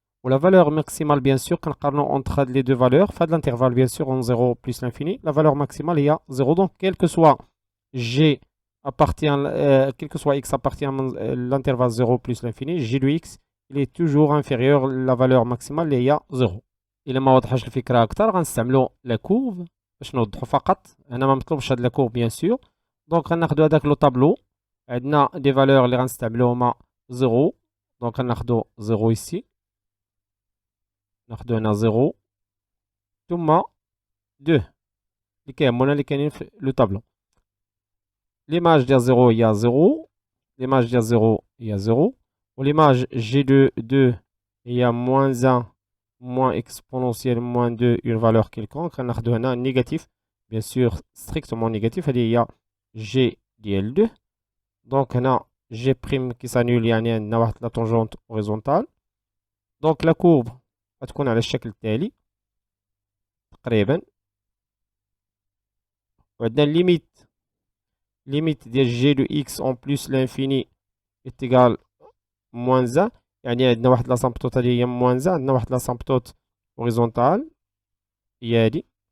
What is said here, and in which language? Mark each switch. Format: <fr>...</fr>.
<fr>Ou la valeur maximale, bien sûr, quand on entre les deux valeurs, fait de l'intervalle, bien sûr, en 0 plus l'infini, la valeur maximale est à 0. Donc, quel que soit G appartient, quel que soit X appartient à l'intervalle 0 plus l'infini, G de X, il est toujours inférieur à la valeur maximale</fr> <ar>اللي هي</ar> <fr>0.</fr> <ar>إلا ما وضحش الفكرة أكثر غنستعملوا لا كورف باش نوضحوا فقط. أنا ما مطلوبش هاد لا كورف بيان سور. دونك غناخدو هداك لو طابلو. عندنا دي فالور اللي غنستعملو هما 0. دونك غناخدو 0 ici. ناخدو هنا 0 ثم 2 اللي كيهمونا اللي كاينين في لو طابلو.</ar> <fr>L'image de 0 il y a 0. L'image de 0 il y a 0. Ou l'image G de 2 il y a moins 1 moins exponentielle moins 2 une valeur quelconque. On a un négatif, bien sûr strictement négatif. Il y a G dl2. Donc on a G' qui s'annule, il y a la tangente horizontale. Donc la courbe va</fr> <ar>تكون على الشكل التالي تقريبا.</ar> <fr>وعندنا limite de G de X en plus l'infini est égal moins 1.</fr> <ar>يعني عندنا واحد لاسامبتوت هذه هي moins 1. عندنا واحد لاسامبتوت هوريزونتال هي هادي.</ar>